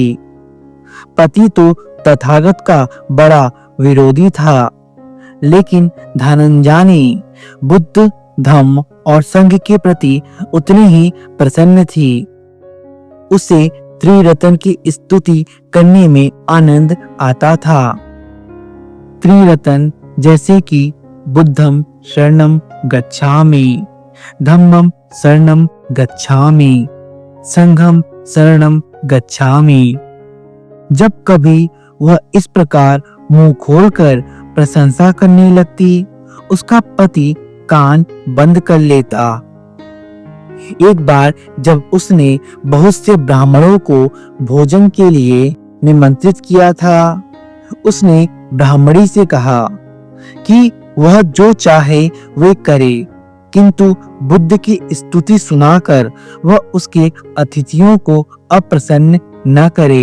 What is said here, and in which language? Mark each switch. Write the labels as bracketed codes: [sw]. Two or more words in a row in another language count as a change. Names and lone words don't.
[hi] पति तो तथागत का बड़ा विरोधी था, लेकिन धनंजयनी बुद्ध, धम्म और संघ के प्रति उतनी ही प्रसन्न थी। उसे त्रिरत्न की स्तुति करने में आनंद आता था। त्रिरत्न जैसे कि [pi] बुद्धम शरणम गच्छामि, धम्मम शरणम गच्छामि, संघम शरणम गच्छामि। [hi] जब कभी वह इस प्रकार मुंह खोलकर प्रशंसा करने लगती, उसका पति कान बंद कर लेता। एक बार जब उसने बहुत से ब्राह्मणों को भोजन के लिए निमंत्रित किया था, उसने ब्राह्मणी से कहा कि वह जो चाहे वे करे, किंतु बुद्ध की स्तुति सुनाकर वह उसके अतिथियों को अप्रसन्न न करे।